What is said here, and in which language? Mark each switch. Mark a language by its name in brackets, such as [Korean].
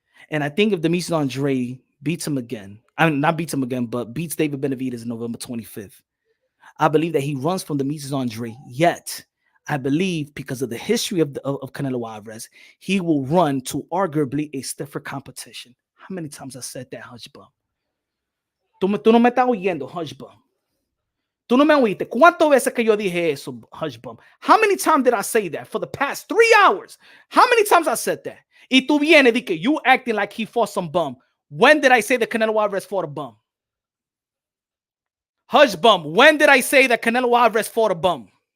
[English] And I think if Demetrius Andrade beats him again, I mean, not beats him again, but beats David Benavidez on November 25th, I believe that he runs from Demetrius Andrade. Yet, I believe because of the history of Canelo Alvarez, he will run to arguably a stiffer competition. How many times I said that, hush bum? [Spanish] Tú no me estás oyendo, [English] hush bum. [Spanish] Tú no me oíste. ¿Cuántas veces que yo dije eso, [English] hush bum? How many times did I say that for the past 3 hours? How many times I said that? [Spanish] Y tú vienes de que [English] you acting like he fought some bum. When did I say that Canelo Alvarez fought a bum? Hush bum. When did I say that Canelo Alvarez fought a bum?